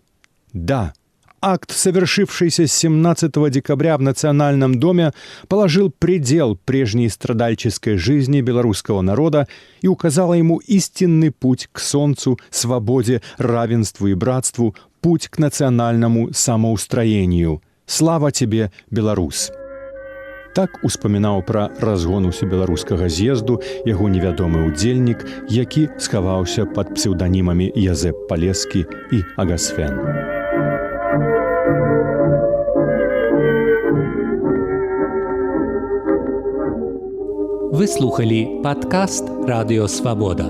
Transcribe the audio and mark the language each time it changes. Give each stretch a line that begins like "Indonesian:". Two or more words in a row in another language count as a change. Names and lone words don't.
Russian: Да, акт, совершившийся 17 декабря в Национальном доме, положил предел прежней страдальческой жизни белорусского народа и указал ему истинный путь к солнцу, свободе, равенству и братству, путь к национальному самоустроению. Слава тебе, Беларусь!
Belarusian: Так успамінаў пра разгон усебеларускага з'езду яго невядомы ўдзельнік, які схаваўся пад псеўданімамі Язэп Палескі і Агасфен. Вы слухали падкаст «Радыё Свабода».